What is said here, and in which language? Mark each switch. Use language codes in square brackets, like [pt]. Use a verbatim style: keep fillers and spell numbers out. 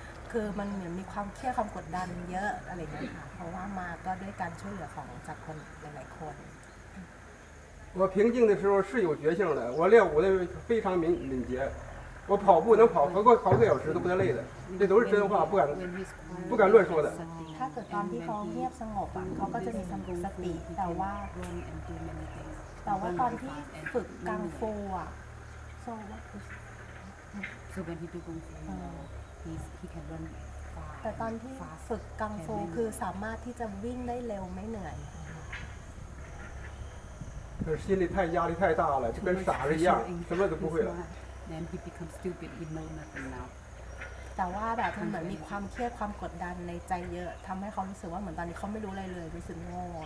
[th] คือมันเหมือนมีความเครียดความกดดันเยอะอะไรเงี้ยค่ะเพราะว่ามาก็ด้วยการช่วยเหลือของจากคนหลายๆคน [zh] 我平静的时候是有觉性的我练武的非常敏敏捷我跑步能跑跑个好个小时都不太累的这都是真话不敢不敢乱说的 [th] ถ้าเกิดตอนที่เขาเงียบสงบอ่ะเขาก็จะมีสติแต่ว่าแต่ว่าตอนที่ฝึกกังฟูอ่ะ [en] So what is so when he do kung fu, he he can run fast. [th] แต่ตอนที่ฝึกกังฟูคือสามารถที่จะวิ่งได้เร็วไม่เหนื่อย [zh] 可是心里太压力太大了就跟傻子一样什么都不会了 [en] Then he becomes stupid he know nothing now [th] แต่ว่าแบบเหมือนมีความเครียดความกดดันในใจเยอะทำให้เขารู้สึกว่าเหมือนตอนนี้เขาไม่รู้อะไรเลยรู้สึกโง่